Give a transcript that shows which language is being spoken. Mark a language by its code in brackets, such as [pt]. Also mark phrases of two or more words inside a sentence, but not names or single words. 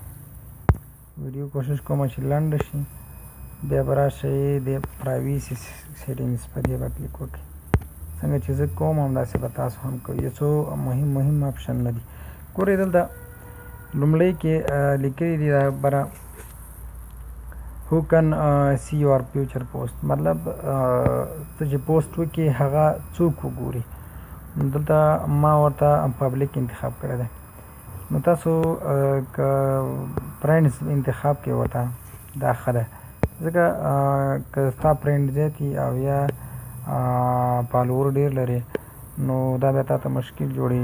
[ps] ویډیو کوشش کوم چې لنډه شي. بیا به راشئ د [en] privacy settings [ps] په دې به کلیک وکړئ. څنګه چې زه کوم همداسې به تاسو هم کوئ. یو څو مهم اپشنونه دي. ګورئ دلته لومړی کې لیکلي دي دا بره [en] who can see your future post [ps] مطلب ته چې پوسټ وکړي هغه څوک وګوري. دلته ما ورته پبلیک انتخاب کړی دی. نو تاسو که فرینډز انتخاب کړئ ورته دا ښه ده ځکه که ستا فرینډ زیات وي او یا فالوور ډېر لري نو دا بیا تا ته مشکل جوړوي.